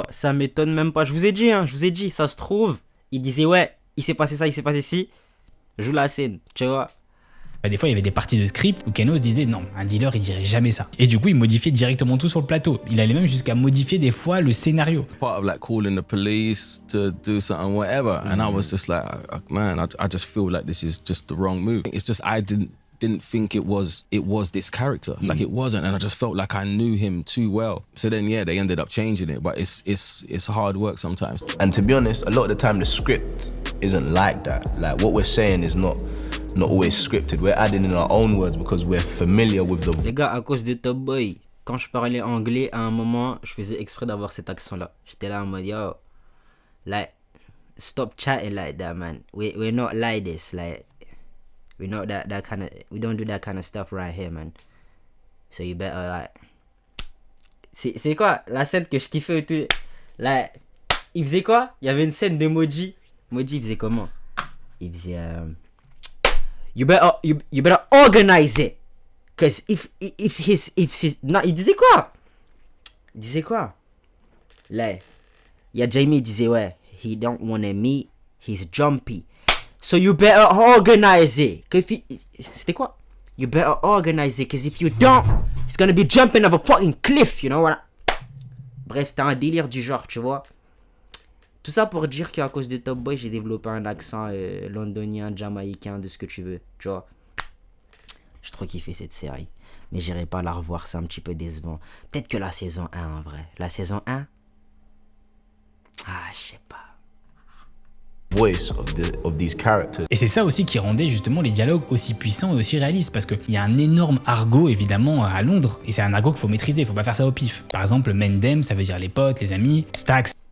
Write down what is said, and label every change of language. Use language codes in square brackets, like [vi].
[fr] Ça m'étonne même pas, je vous ai dit, ça se trouve, il disait ouais, il s'est passé ça, il s'est passé ci, joue la scène, tu vois. Des fois, il y avait des parties de script où Kano se disait non, un dealer il dirait jamais ça. Et du coup, il modifiait directement tout sur le plateau. Il allait même jusqu'à modifier des fois le scénario. [en] Part of like calling the police to do something, whatever. And I was just like, man, I just feel like this is just the wrong move. It's just I didn't think it was this character. Like it wasn't, and I just felt like I knew him too well. So then yeah, they ended up changing it, but it's hard work sometimes. And to be honest, a lot of the time the script isn't like that. Like what we're saying is not always scripted. We're adding in our own words because we're familiar with the... [fr] Les gars, à cause de Top Boy, quand je parlais anglais, à un moment, je faisais exprès d'avoir cet accent-là. J'étais là en mode, [en] yo, like, stop chatting like that, man. We're not like this, like, we're not that kind of, we don't do that kind of stuff right here, man. So you better, like... [fr] C'est quoi, la scène que je kiffais et tout, like, il faisait quoi? Il y avait une scène de Moji. Moji, il faisait comment? Il faisait... [en] You better organize it, cause if [fr] non, il disait quoi? Là, il y a Jamie, il disait ouais, [en] he don't wanna meet, he's jumpy, so you better organize it. [fr] C'était quoi? [en] You better organize it, cause if you don't, he's gonna be jumping off a fucking cliff, you know what? [fr] Bref, c'était un délire du genre, tu vois. Tout ça pour dire qu'à cause de Top Boy, j'ai développé un accent londonien, jamaïcain, de ce que tu veux, tu vois. J'ai trop kiffé cette série. Mais j'irai pas la revoir, c'est un petit peu décevant. Peut-être que la saison 1 en vrai. La saison 1? Ah, je sais pas. [en] Voice of these characters. [fr] Et c'est ça aussi qui rendait justement les dialogues aussi puissants et aussi réalistes, parce qu'il y a un énorme argot évidemment à Londres, et c'est un argot qu'il faut maîtriser, faut pas faire ça au pif. Par exemple, Mendem, ça veut dire les potes, les amis, Stacks,